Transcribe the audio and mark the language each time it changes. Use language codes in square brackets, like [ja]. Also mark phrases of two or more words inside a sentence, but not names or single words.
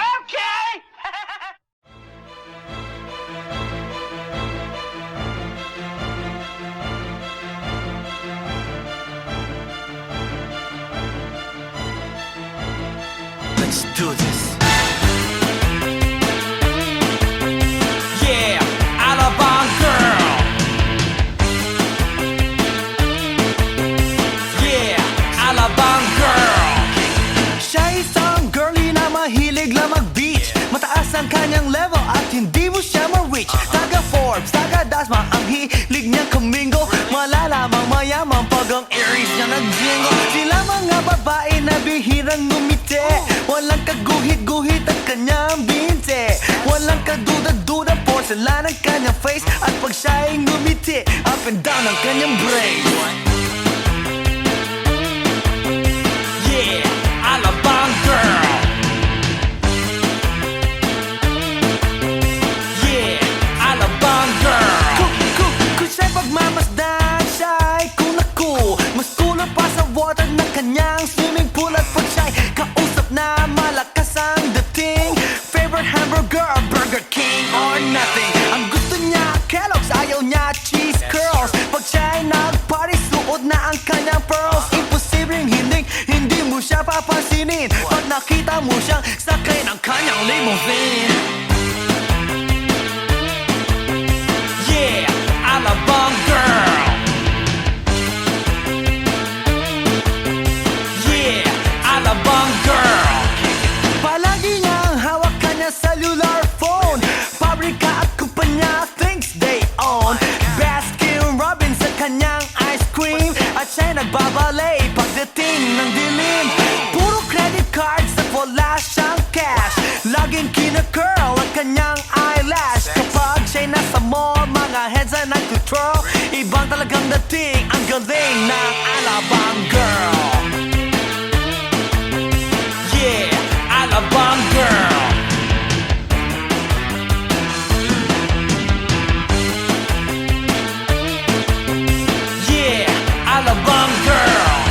[en] Let's do this. Yeah, Alabang girl. Yeah, Alabang girl. [tl] Siya isang girlie na mahilig lang mag-beach. Mataas ang kanyang level at hindi mo siya ma-reach. Taga Forbes, taga Dasma, ang hilig niyang kamingo. Malalamang mayaman pag ang Aries niya nag-jingle. Sila mga babae na bihirang ngumiti. Walang kaguhit-guhit ang kanyang binte. Walang kaduda-duda, porcelain ang kanyang face. At pag siya'y ngumiti, [en] up and down [tl] ang kanyang [en] brain. Yeah, Alabang girl. Yeah, Alabang girl. [tl] Kung siya'y pagmamasdan, siya'y cool. Mas cooler pa sa water ng kanyang [en] swimming pool. [tl] At pag siya'y kausap na malakas ang dating, [en] favorite hamburger, Burger King or nothing. [tl] Ang gusto niya, Kellogg's, ayaw niya cheese curls. Pag siya'y nag-party, suot na ang kanyang pearls. Imposibleng hindi mo siya papansinin pag nakita mo siyang sakay ng kanyang limousine. [en] Yeah, Alabang girl. Yeah, Alabang girl. [tl] Palagi niyang hawak kanya [en] cellular phone. [tl] Pabrika at kumpanya [en] thinks they own. [tl] Baskin Robbins sa kanyang [en] ice cream. [tl] At siya'y nagbabalay pagdating ng dilim. Puro [en] credit cards [tl] at wala siyang cash. Laging kina-curl ang kanyang eyelash. Kapag siya'y nasa mall, mga heads ay nag-control. Ibang talagang dating, ang galing ng Alabang girl. [en] Yeah, Alabang girl. Yeah, Alabang girl.